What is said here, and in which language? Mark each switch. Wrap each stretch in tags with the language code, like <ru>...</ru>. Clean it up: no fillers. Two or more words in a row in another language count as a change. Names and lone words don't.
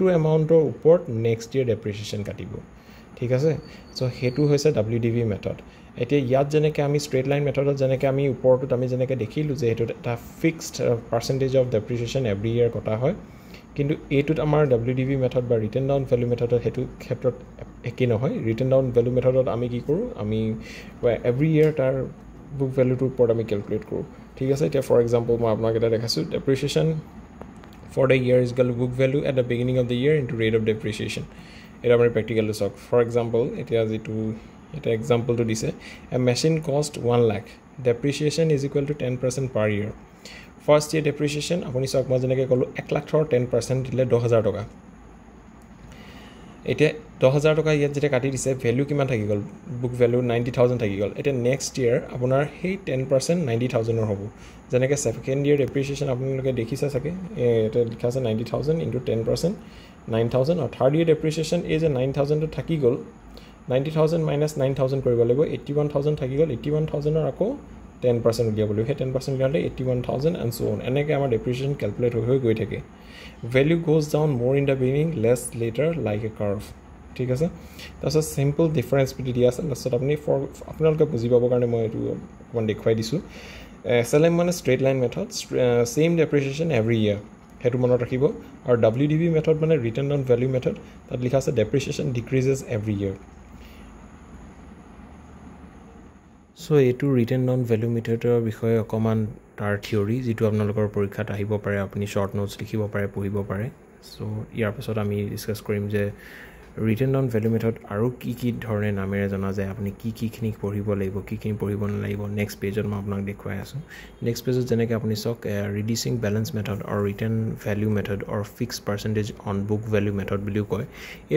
<as>এমাউন্টৰ ওপৰত</as> <en>next year depreciation</en> <as>কাটিব ঠিক আছে সো হেতু হৈছে</as> <en>WDV method</en> <as>এতিয়া ইয়াত যেনেকৈ আমি</as> <en>straight line method</en> <as>যেনেকৈ আমি ওপৰটোত আমি যেনেকৈ দেখিলো যে হেতু এটা</as> <en>fixed percentage of depreciation every year</en> <as>কটা হয় কিন্তু এটোত আমাৰ</as> <en>WDV method</en> <as>বা</as> <en>written down value method</en> <as>হেতু ক্ষেত্ৰত একে নহয়</as> <en>written down value method</en> <as>আমি কি কৰো আমি</as> <en>every year</en> <as>তাৰ</as> <en>book value</en> <as>ওপৰত আমি ক্যালকুলেট কৰো ঠিক আছে এতিয়া</as> <en>for example</en> <as>মই আপোনাক এটা দেখাছো</as> <en>depreciation for the year is equal to book value at the beginning of the year into rate of depreciation</en> <as>এটা আমি প্ৰ্যাকটিক্যালি চাওক</as> <en>for example</en> <as>এতিয়া যেটো এটা এক্সাম্পলটো দিছে</as> <en>a machine cost 1 lakh depreciation is equal to 10% per year first year depreciation</en> <as>আপুনি চাওক মই যেনেকৈ ক'লো 1 লাখৰ 10% দিলে 10000 টকা এতিয়া 10000 টকা ইয়াত যেটা কাটি দিছে ভ্যালু কিমান থাকি গল</as> <en>book value</en> <as>90000 থাকি গল এটা</as> <en>next year</en> <as>আপোনাৰ সেই 10% 90000 হ'ব যেনেকৈ</as> <en>second year depreciation</en> <as>আপোনালোকে দেখিছে চাগে এটা লিখা আছে 90000 into 10% 9000 আৰু</as> <en>third year depreciation</en> <as>এই যে 9000 টো থাকি গল 90000 minus 9000 কৰিব লাগিব 81000 থাকি গল 81000 ৰ আকৌ 10% উলিয়াব লাগিব 10% উলিয়ালে 81000</as> <en>and so on</en> <as>এনেকৈ আমাৰ ডেপ্ৰিচিয়েশ্যন ক্যালকুলেট হৈ গৈ থাকে</as> <en>value goes down more in the beginning less later like a curve</en> <as>ঠিক আছে</as> <en>that's a simple difference between</en> <as>দিয়া আছে লাষ্টত আপুনি আপোনালোকে বুজি পাবৰ কাৰণে মই এটো অকমান দেখুৱাই দিছো SLM মানে</as> <en>straight line method same depreciation every year</en> <as>হেতু মনত ৰাখিব আৰু</as> <en>WDV method</en> <as>মানে</as> <en>written down value method</en> <as>তাত লিখা আছে</as> <en>depreciation decreases every year</en> <as>so এটো</as> <en>written down value methodৰ</en> <as>বিষয়ে অকমান তাৰ থিওৰি যেটো আপোনালোকৰ পৰীক্ষাত আহিব পাৰে আপুনি</as> <en>short notes</en> <as>লিখিব পাৰে পঢ়িব পাৰে সো ইয়াৰ পাছত আমি ডিসকাস কৰিম যে</as> <en>written down value method</en> <as>আৰু কি ধৰণে নামেৰে জনা যায় আপুনি কি পঢ়িব লাগিব কি পঢ়িব নালাগিব</as> <en>next page</en> <as>মই আপোনাক দেখুৱাই আছো</as> <en>next page</en> <as>যেনেকৈ আপুনি চাওক</as> <en>reducing balance method or written value method or fixed percentage on book value method</en> <as>বুলিও কয় এই</as>